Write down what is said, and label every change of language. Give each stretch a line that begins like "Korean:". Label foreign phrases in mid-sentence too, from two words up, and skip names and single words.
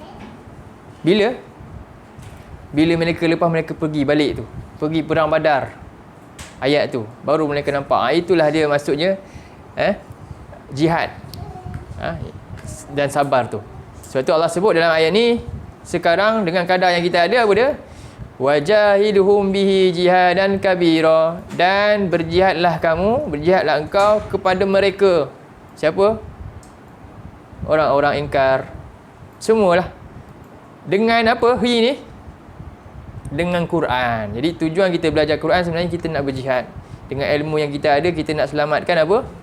Malay: Bila mereka lepas mereka pergi balik tu, pergi perang Badar. Ayat tu baru mereka nampak. Itulah dia maksudnya jihad. Dan sabar tu. Sebab tu Allah sebut dalam ayat ni, sekarang dengan kadar yang kita ada apa dia?
Arabic: وجاهدهم به جهادا كبيرا.
Malay: Dan berjihadlah engkau kepada mereka. Siapa? Orang-orang ingkar. Semualah. Dengan apa? Ni? Dengan Quran. Jadi tujuan kita belajar Quran sebenarnya kita nak berjihad. Dengan ilmu yang kita ada, kita nak selamatkan apa?